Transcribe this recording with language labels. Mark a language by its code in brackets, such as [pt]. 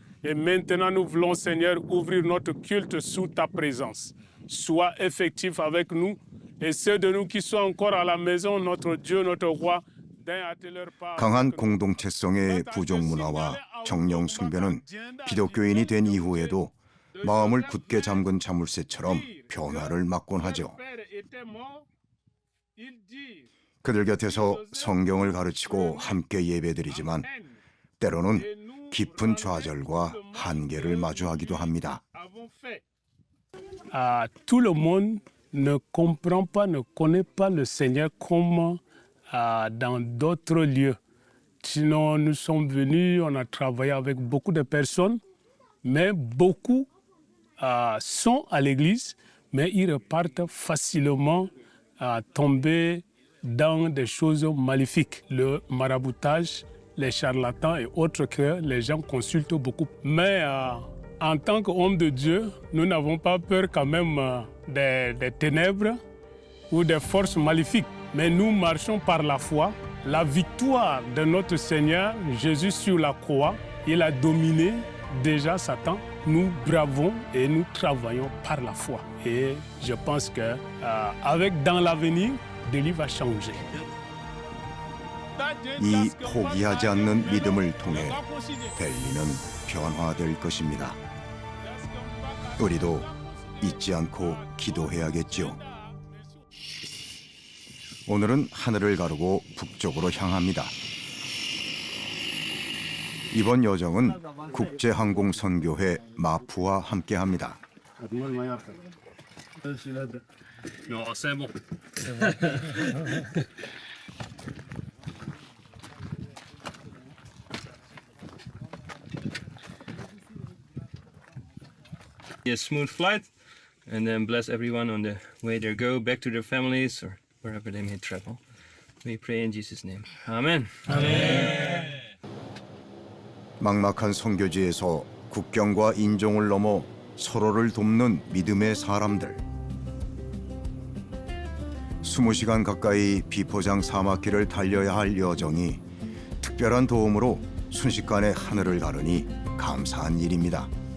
[fr] Et maintenant, nous voulons, Seigneur, ouvrir notre culte sous ta présence. Sois effectif avec nous. Et ceux de nous qui sont encore à la maison, notre Dieu, notre roi, d'un à leur part. [ko] 강한 공동체성의 부족 문화와 정령 숭배는 기독교인이 된 이후에도 마음을 굳게 잠근 자물쇠처럼 변화를 맞곤 하죠. 그들 곁에서 성경을 가르치고 함께 예배드리지만 때로는 깊은 좌절과 한계를 마주하기도 합니다. [fr] Tout le monde ne comprend pas, ne connaît pas le Seigneur comme dans d'autres lieux. Sinon, nous sommes venus, on a travaillé avec beaucoup de personnes, mais beaucoup sont à l'église, mais ils repartent facilement tomber dans des choses maléfiques, le maraboutage, les charlatans et autres que les gens consultent beaucoup. Mais en tant qu'homme de Dieu, nous n'avons pas peur quand même des ténèbres ou des forces maléfiques. Mais nous marchons par la foi. La victoire de notre Seigneur Jésus sur la croix, il a dominé déjà Satan. Nous bravons et nous travaillons par la foi. Et je pense que dans l'avenir, Delhi va changer. [ko] 이 포기하지 않는 믿음을 통해 델리는 변화될 것입니다. 우리도 잊지 않고 기도해야겠죠. 오늘은 하늘을 가르고 북쪽으로 향합니다. 이번 여정은 국제항공선교회 마프와 함께합니다. [en] A smooth flight, and then bless everyone on the way they go back to their families or wherever they may travel. We pray in Jesus' name. Amen. [ko] 막막한 선교지에서 국경과 인종을 넘어 서로를 돕는 믿음의 사람들. 20시간 가까이 비포장 사막길을 달려야 할 여정이 특별한 도움으로 순식간에 하늘을 가르니 감사한 일입니다.